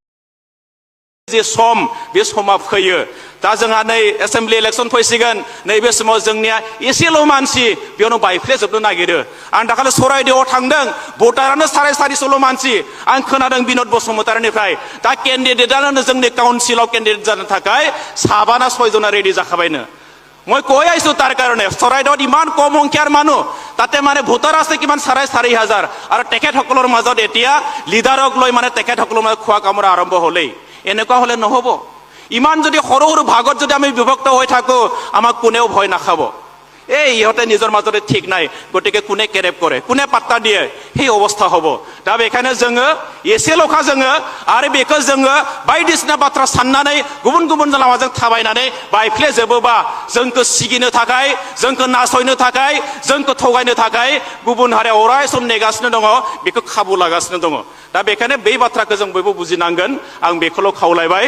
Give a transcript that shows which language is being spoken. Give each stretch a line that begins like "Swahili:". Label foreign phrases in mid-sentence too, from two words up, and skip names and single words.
Bodo: जे सम बे समा फैयो दा जोंहा नै
English: assembly election
Bodo: फैसिगोन नैबे समाव जोंनिया एसेल' मानसि बेयावनो बायफ्लेजोबनो नागिरो आं दाखालि सराइदेवआव थांदों भटारानो 450 मानसि आं खोनादों बिनद बसुमतारीनिफ्राय दा केन्डिडेटआनो जोंनि काउन्सिलाव केन्डिडेट जानो थाखाय 7 ना 6 जना रेडि जाखाबायनो
Assamese: মই কৈ আইছো তাৰ কাৰণে চৰাইদেউত ইমান কম সংখ্যাৰ মানুহ তাতে মানে ভোটাৰ আছে কিমান 4,500 আৰু তেখেতসকলৰ মাজত এতিয়া লিডাৰক লৈ মানে তেখেতসকলৰ মাজত খোৱা কামৰা আৰম্ভ হ'লেই এনেকুৱা হলে নহব ইমান যদি সৰু সৰু ভাগত যদি আমি বিভক্ত হৈ থাকো আমাক কোনেও ভয় নাখাব এই ইহঁতে নিজৰ মাজতে ঠিক নাই গতিকে কোনে কেৰেপ কৰে কোনে পাত্তা দিয়ে সেই অৱস্থা হ'ব
Bodo: दा बेखायनो जोङो एसेल'खा जोङो आरो बेखौ जोङो बायदिसिना बाथ्रा साननानै गुबुन गुबुन लामाजों थाबायनानै बायफ्लेजोबोबा जोंखौ सिगिनो थाखाय जोंखौ नासयनो थाखाय जोंखौ थगायनो थाखाय गुबुन हारिया अराय सम नेगासिनो दङ बेखौ खाबु लागासिनो दङ दा बेखायनो बे बाथ्राखौ जों बयबो बुजिनांगोन आं बेखौल' खावलायबाय